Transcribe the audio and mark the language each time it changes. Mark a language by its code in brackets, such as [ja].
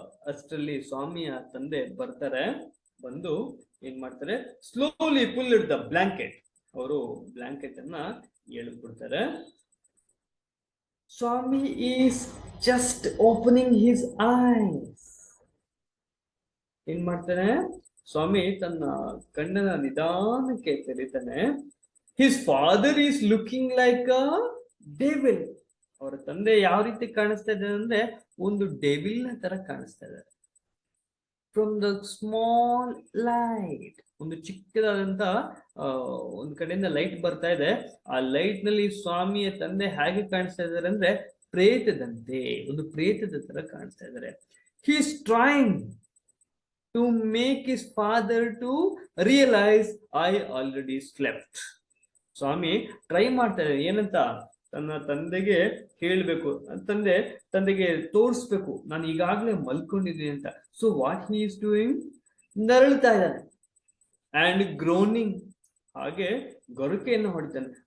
[kn] ಅಷ್ಟರಲ್ಲಿ ಸ್ವಾಮಿಯ ತಂದೆ ಬರ್ತಾರೆ. ಬಂದು ಏನ್ ಮಾಡ್ತಾರೆ? [en] Slowly pull it the blanket. [kn] ಅವರು ಬ್ಲಾಂಕೆಟ್ ಅನ್ನ ಎಳೆದ್ಬಿಡ್ತಾರೆ. [en] Swami is just opening his eyes. [kn] ಏನ್ ಮಾಡ್ತಾನೆ? ಸ್ವಾಮಿ ತನ್ನ ಕಣ್ಣನ್ನ ನಿಧಾನಕ್ಕೆ ತೆರೀತಾನೆ. [en] His father is looking like a devil. [kn] ಅವರ ತಂದೆ ಯಾವ ರೀತಿ ಕಾಣಿಸ್ತಾ ಇದ್ದಾರೆ ಅಂದ್ರೆ ಒಂದು ಡೆವಿಲ್ ನ ತರ ಕಾಣಿಸ್ತಾ ಇದ್ದಾರೆ. [en] from the small light, [kn] ಒಂದು ಚಿಕ್ಕದಾದಂತ ಒಂದ್ ಕಡೆಯಿಂದ ಲೈಟ್ ಬರ್ತಾ ಇದೆ. ಆ ಲೈಟ್ ನಲ್ಲಿ ಸ್ವಾಮಿಯ ತಂದೆ ಹೇಗೆ ಕಾಣಿಸ್ತಾ ಇದ್ದಾರೆ ಅಂದ್ರೆ ಪ್ರೇತದಂತೆ, ಒಂದು ಪ್ರೇತದ ತರ ಕಾಣಿಸ್ತಾ ಇದ್ದಾರೆ. [en] He is trying to make his father to realize I already slept. [kn] Swami try ಮಾಡ್ತಾ ಇದ್ದಾರೆ ಏನಂತ, ತನ್ನ ತಂದೆಗೆ ಹೇಳ್ಬೇಕು, ತಂದೆಗೆ ತೋರಿಸ್ಬೇಕು ನಾನು ಈಗಾಗ್ಲೇ ಮಲ್ಕೊಂಡಿದ್ದೀನಿ ಅಂತ. [en] So what he is doing? [kn] ನರಳ್ತಾ ಇದ್ದಾನೆ [en] and groaning, [kn] ಹಾಗೆ ಗೊರಕೆಯನ್ನು ಹೊಡಿತಾನೆ.